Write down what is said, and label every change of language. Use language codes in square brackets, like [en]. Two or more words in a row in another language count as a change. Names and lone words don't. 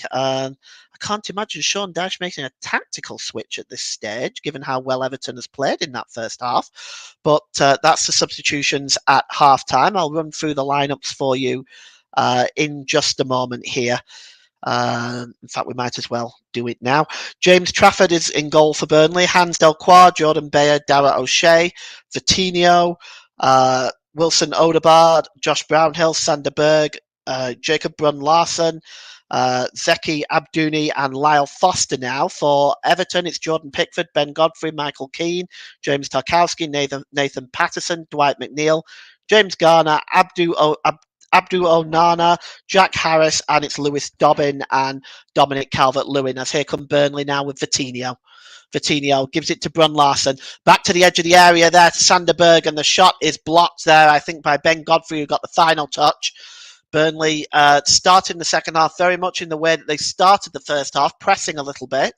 [en] I can't imagine Sean Dyche making a tactical switch at this stage, given how well Everton has played in that first half. But that's the substitutions at half-time. I'll run through the lineups for you in just a moment here. In fact, we might as well do it now. James Trafford is in goal for Burnley. Hans Delquar, Jordan Bayer, Dara O'Shea, Vitinho, Wilson Odegaard, Josh Brownhill, Sander Berg, Jacob Brun-Larsen, Zeki Abdouni and Lyle Foster. Now for Everton, it's Jordan Pickford, Ben Godfrey, Michael Keane, James Tarkowski, Nathan Patterson, Dwight McNeil, James Garner, Abdu Onana, Jack Harris, and it's Lewis Dobbin and Dominic Calvert-Lewin. As here come Burnley now with Vitinho. Vitinho gives it to Brun-Larsen. Back to the edge of the area there to Sander Berg, and the shot is blocked there, I think, by Ben Godfrey, who got the final touch. Burnley starting the second half very much in the way that they started the first half, pressing a little bit.